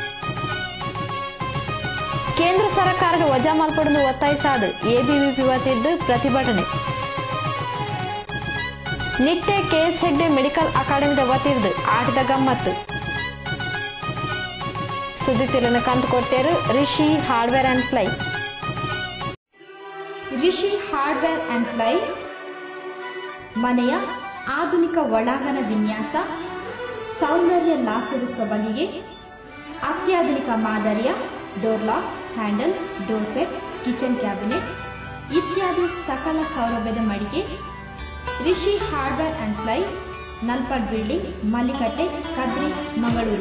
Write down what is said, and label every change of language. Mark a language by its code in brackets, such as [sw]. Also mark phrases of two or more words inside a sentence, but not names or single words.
[tcy] ಕೇಂದ್ರ ಸರ್ಕಾರದ ವಜಾ ಮಲ್ಪಡಲು ಒತ್ತಾಯಿಸಾದ ಎಬಿವಿಪಿ ವತಿದ್ದು ಪ್ರತಿಭಟನೆ. ನಿಟ್ಟೆ ಕೆಎಸ್ ಹೆಗ್ಡೆ ಮೆಡಿಕಲ್ ಅಕಾಡೆಮಿದ ವತಿದ್ದು ಆಟದ ಗಮ್ಮತ್ತು. ಸುದ್ದಿ ತಿಲನ ಕಂತು ಕೊಟ್ಟೇರು ರಿಷಿ ಹಾರ್ಡ್ವೇರ್ ಅಂಡ್ ಫ್ಲೈ. [kn] ರಿಷಿ ಹಾರ್ಡ್ವೇರ್ ಅಂಡ್ ಫ್ಲೈ ಮನೆಯ ಆಧುನಿಕ ಒಳಾಂಗಣ ವಿನ್ಯಾಸ, ಸೌಂದರ್ಯ ಲಾಸ್ಯದ ಸೊಬಗಿಗೆ ಅತ್ಯಾಧುನಿಕ ಮಾದರಿಯ ಡೋರ್ ಲಾಕ್, ಹ್ಯಾಂಡಲ್, ಡೋರ್ ಸೆಟ್, ಕಿಚನ್ ಕ್ಯಾಬಿನೆಟ್ ಇತ್ಯಾದಿ ಸಕಲ ಸೌಲಭ್ಯದ ಮಳಿಗೆ ರಿಷಿ ಹಾರ್ಡ್ವೇರ್ ಅಂಡ್ ಫ್ಲೈ, ನಲ್ಪಡ್ ಬಿಲ್ಡಿಂಗ್, ಮಲ್ಲಿಕಟ್ಟೆ, ಕದ್ರಿ, ಮಂಗಳೂರು.